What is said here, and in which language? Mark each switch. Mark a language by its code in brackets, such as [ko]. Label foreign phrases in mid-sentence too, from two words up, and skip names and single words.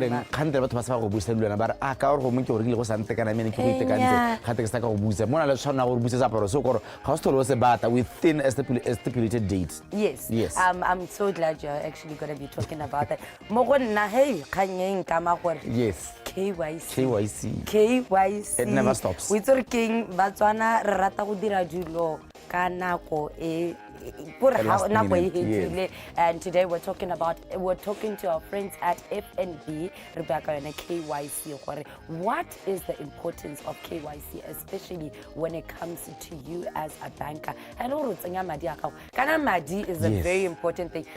[en] within a stipulated date. Yes. Yes. I'm so glad you're actually going to be talking about that. Yes. KYC. It never stops. We're talking [tn] Botswana rata go dira dilo ka nako e. [en] Yes. And today we're talking to our friends at FNB, Rebecca and KYC. What is the importance of KYC, especially when it comes to you as a banker? Hello, [tn] Kana Madi [en] is a very important thing.